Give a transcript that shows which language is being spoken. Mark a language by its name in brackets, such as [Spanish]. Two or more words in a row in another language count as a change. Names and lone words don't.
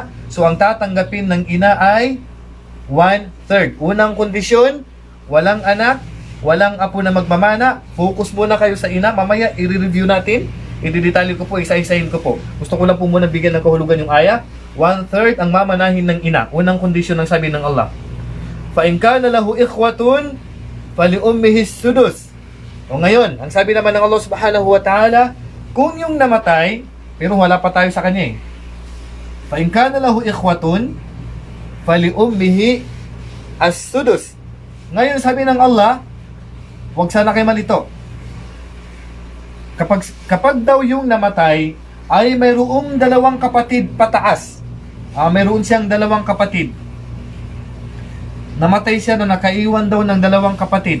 [Filipino] So ang tatanggapin ng ina ay 1/3. Unang kondisyon, walang anak, walang apo na magmamana. Focus muna kayo sa ina. Mamaya i-review natin. I-detalye ko po, isa-isahin ko po. Gusto ko lang po muna bigyan ng kahulugan yung ayah. 1/3 ang mamanahin ng ina. Unang kondisyon ng sabi ng Allah. [Arabic] Fa in kana lahu ikhwatun fali ummihi sudus. [Filipino] O ngayon, ang sabi naman ng Allah [Arabic] subhanahu wa ta'ala, [Filipino] kung yung namatay, pero wala pa tayo sa kanya eh. [Arabic] Fa in kana lahu ikhwatun fali ummihi as-sudus. [Filipino] Ngayon sabi ng Allah, huwag sana kayo malito. Kapag daw yung namatay ay mayroong dalawang kapatid pataas. Mayroon siyang dalawang kapatid. Namatay siya na nakaiwan daw ng dalawang kapatid.